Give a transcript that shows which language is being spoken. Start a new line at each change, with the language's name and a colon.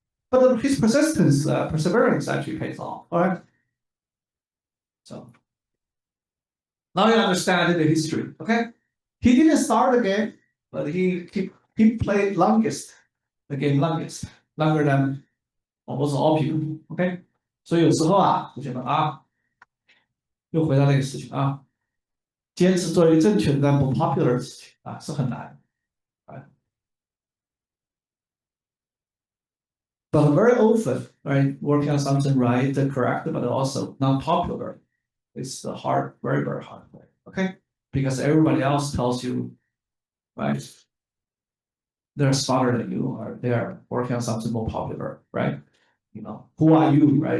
English: But his persistence, perseverance actually pays off, all right? So now you understand the history, okay? He didn't start the game, but he played the game longest, longer than almost all people, okay?
Chinese: 所以有时候啊，我觉得啊，又回到那个事情啊，坚持做一个正确的但不 popular 的事情啊，是很难。
English: But very often, right, working on something right, correct, but also not popular, it's the hard, very, very hard way. Okay, because everybody else tells you, right, they're smarter than you, or they are working on something more popular, right? Who are you, right?